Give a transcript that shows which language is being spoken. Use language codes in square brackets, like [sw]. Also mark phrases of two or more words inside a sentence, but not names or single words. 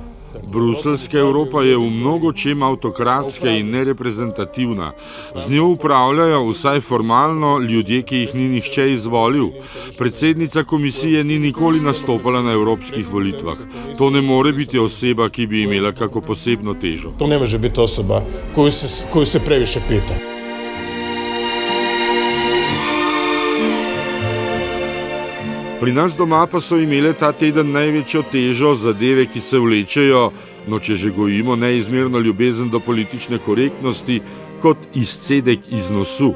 [sl] Bruselska Evropa je v mnogo čem avtokratska in nereprezentativna. Z njo upravljajo vsaj formalno ljudje, ki jih ni nihče izvolil. Predsednica komisije ni nikoli nastopala na evropskih volitvah. To ne more biti oseba, ki bi imela kako posebno težo. [hr] To ne može biti osoba koju se previše pita. [sl] Pri nas doma pa so imele ta teden največjo težo zadeve, ki se vlečejo, no če že gojimo neizmerno ljubezen do politične korektnosti, kot izcedek iz nosu.